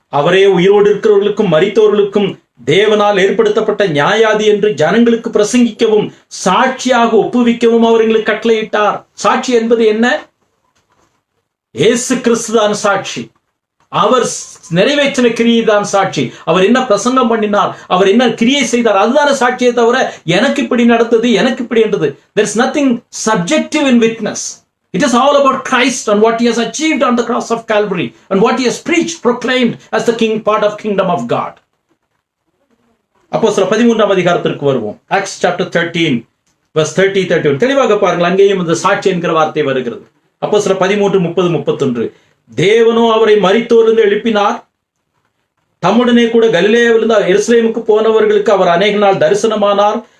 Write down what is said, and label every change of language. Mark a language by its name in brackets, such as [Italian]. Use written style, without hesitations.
[Tamil] அவரே உயிரோடு இருக்கிறவர்களுக்கும் மரித்தவர்களுக்கும் தேவனால் ஏற்படுத்தப்பட்ட நியாயாதி என்று ஜனங்களுக்கு பிரசங்கிக்கவும் சாட்சியாக ஒப்புவிக்கவும் அவர்களுக்கு கட்டளையிட்டார். சாட்சி என்பது என்ன? இயேசு கிறிஸ்துதான் சாட்சி. அவர் நிறைவேற்றின கிரியை தான் சாட்சி. அவர் என்ன பிரசங்கம் பண்ணினார், அவர் என்ன கிரியை செய்தார், அதுதான சாட்சியை தவிர எனக்கு இப்படி நடந்தது, எனக்கு இப்படி என்றது. [English] There is nothing subjective in witness. It is all about Christ and what he has achieved on the cross of Calvary and what he has preached, proclaimed as the king, part of kingdom of God. [Tamil] அப்போஸ்தலர் 13ஆம் அதிகாரத்திற்கு வருவோம். [English] Acts chapter 13 verse 30-31. [Tamil] தெளிவாக பாருங்கள், அங்கேயும் இந்த சாட்சி என்கிற வார்த்தை வருகிறது. அப்போஸ்தலர் 13:30-31. தேவனோ அவரை மரித்தோரிலிருந்து எழுப்பினார். தம்முடனே கூட கலிலேயாவிலிருந்து எருசலேமுக்கு போனவர்களுக்கு அவர் அநேக நாள் தரிசனமானார்.